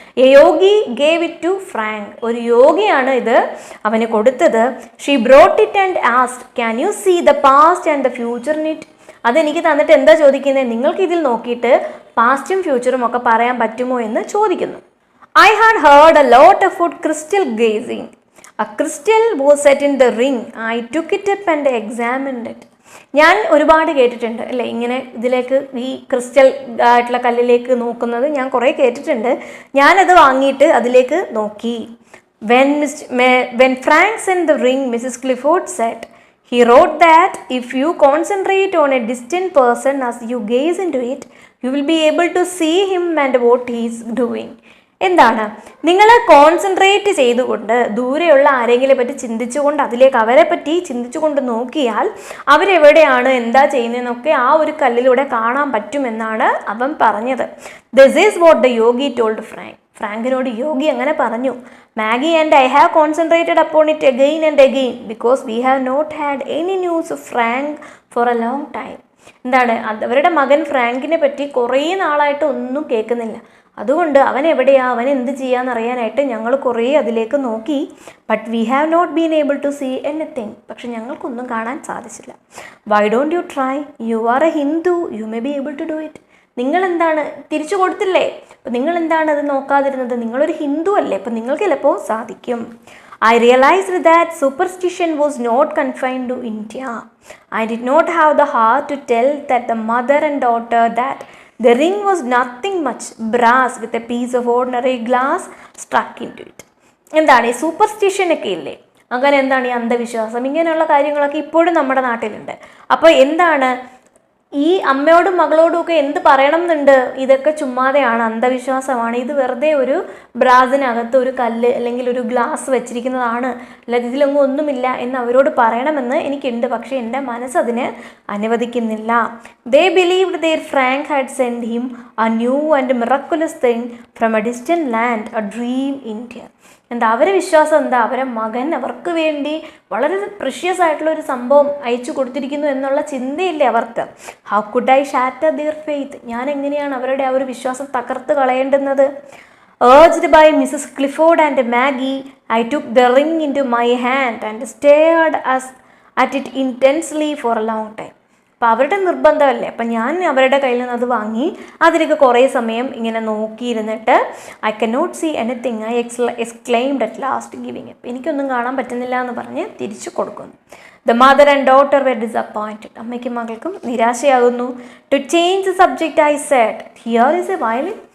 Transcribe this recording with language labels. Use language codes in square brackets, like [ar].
[en] A yogi gave it to Frank. [ml] ഒരു യോഗിയാണ് ഇത് അവന് കൊടുത്തത്. [en] She brought it and asked can you see the past and the future in it. [ml] അതെനിക്ക് തന്നിട്ട് എന്താ ചോദിക്കുന്നത്? നിങ്ങൾക്ക് ഇതിൽ നോക്കിയിട്ട് പാസ്റ്റും ഫ്യൂച്ചറും ഒക്കെ പറയാൻ പറ്റുമോ എന്ന് ചോദിക്കുന്നു. [en] I had heard a lot of crystal gazing. A crystal was set in the ring. I took it up and examined it. [ml] ഞാൻ ഒരുപാട് കേട്ടിട്ടുണ്ട് അല്ലേ, ഇങ്ങനെ ഇതിലേക്ക് ഈ ക്രിസ്റ്റൽ ആയിട്ടുള്ള കല്ലിലേക്ക് നോക്കുന്നത് ഞാൻ കുറേ കേട്ടിട്ടുണ്ട്. ഞാനത് വാങ്ങിയിട്ട് അതിലേക്ക് നോക്കി. [en] When Frank sent the ring, Mrs. Clifford said, he wrote that if you concentrate on a distant person as you gaze into it, you will be able to see him and what he is doing. [ml] എന്താണ്? നിങ്ങൾ concentrate ചെയ്തുകൊണ്ട് ദൂരെയുള്ള ആരെങ്കിലും പറ്റി ചിന്തിച്ചുകൊണ്ട് അതിലേക്ക് അവരെ പറ്റി ചിന്തിച്ചുകൊണ്ട് നോക്കിയാൽ അവരെവിടെയാണ് എന്താ ചെയ്യുന്നതെന്നൊക്കെ ആ ഒരു കല്ലിലൂടെ കാണാൻ പറ്റുമെന്നാണ് അവൻ പറഞ്ഞത്. [en] This is what the yogi told Frank. [ml] ഫ്രാങ്കിനോട് യോഗി അങ്ങനെ പറഞ്ഞു. [en] Maggie and I have concentrated upon it again and again because we have not had any news of Frank for a long time. എന്താണ്? [ml] അവരുടെ മകൻ ഫ്രാങ്കിനെ പറ്റി കുറേ നാളായിട്ട് ഒന്നും കേൾക്കുന്നില്ല. അതുകൊണ്ട് അവൻ എവിടെയാ, അവൻ എന്ത് ചെയ്യാന്നറിയാനായിട്ട് ഞങ്ങൾ കുറേ അതിലേക്ക് നോക്കി. [en] But we have not been able to see anything. [ml] പക്ഷെ ഞങ്ങൾക്കൊന്നും കാണാൻ സാധിച്ചില്ല. [en] Why don't you try? You are a Hindu, you may be able to do it. [ml] നിങ്ങളെന്താണ് തിരിച്ചു കൊടുത്തില്ലേ? അപ്പം നിങ്ങളെന്താണ് അത് നോക്കാതിരുന്നത്? നിങ്ങളൊരു ഹിന്ദു അല്ലേ, അപ്പം നിങ്ങൾക്ക് ചിലപ്പോൾ സാധിക്കും. [en] I realized that superstition was not confined to India. I did not have the heart to tell that the mother and daughter that the ring was nothing much brass with a piece of ordinary glass stuck into it. [ml] എന്താണ് ഈ superstition ഒക്കെ ഇല്ലേ? അങ്ങനെ എന്താണ് ഈ അന്ധവിശ്വാസം? ഇങ്ങനെയുള്ള കാര്യങ്ങളൊക്കെ ഇപ്പോഴും നമ്മുടെ നാട്ടിലുണ്ട്. അപ്പോൾ എന്താണ് ഈ അമ്മയോടും മകളോടും ഒക്കെ എന്ത് പറയണം എന്നുണ്ട്? ഇതൊക്കെ ചുമ്മാതെയാണ്, അന്ധവിശ്വാസമാണ്. ഇത് വെറുതെ ഒരു ബ്രാസിനകത്ത് ഒരു കല്ല് അല്ലെങ്കിൽ ഒരു ഗ്ലാസ് വെച്ചിരിക്കുന്നതാണ്, അല്ലാതെ ഇതിലൊന്നും ഒന്നുമില്ല എന്ന് അവരോട് പറയണമെന്ന് എനിക്കുണ്ട്. പക്ഷേ എൻ്റെ മനസ്സതിന് അനുവദിക്കുന്നില്ല. [en] They believed there Frank had send him a new and miraculous thing from a distant land, a dream India. [ml] എന്താ അവരെ വിശ്വാസം? എന്താ അവരെ മകൻ അവർക്ക് വേണ്ടി വളരെ പ്രഷ്യസ് ആയിട്ടുള്ള ഒരു സംഭവം അയച്ചു കൊടുത്തിരിക്കുന്നു എന്നുള്ള ചിന്തയില്ലേ അവർക്ക്? [en] How could I shatter their faith? [ml] ഞാൻ എങ്ങനെയാണ് അവരുടെ ആ ഒരു വിശ്വാസം തകർത്ത് കളയേണ്ടുന്നത്? [en] Urged by Mrs. Clifford and Maggie, I took the ring into my hand and stared at it intensely for a long time. [ml] അപ്പോൾ അവരുടെ നിർബന്ധമല്ലേ, അപ്പം ഞാൻ അവരുടെ കയ്യിൽ നിന്ന് അത് വാങ്ങി അതിലേക്ക് കുറേ സമയം ഇങ്ങനെ നോക്കിയിരുന്നിട്ട് [en] I can not see anything, I exclaimed at last giving up. [ml] എനിക്കൊന്നും കാണാൻ പറ്റുന്നില്ല എന്ന് പറഞ്ഞ് തിരിച്ചു കൊടുക്കുന്നു. [en] The mother and daughter were disappointed. [ml] അമ്മയ്ക്കും മകൾക്കും നിരാശയാകുന്നു. [en] To change the subject I said here is a violin.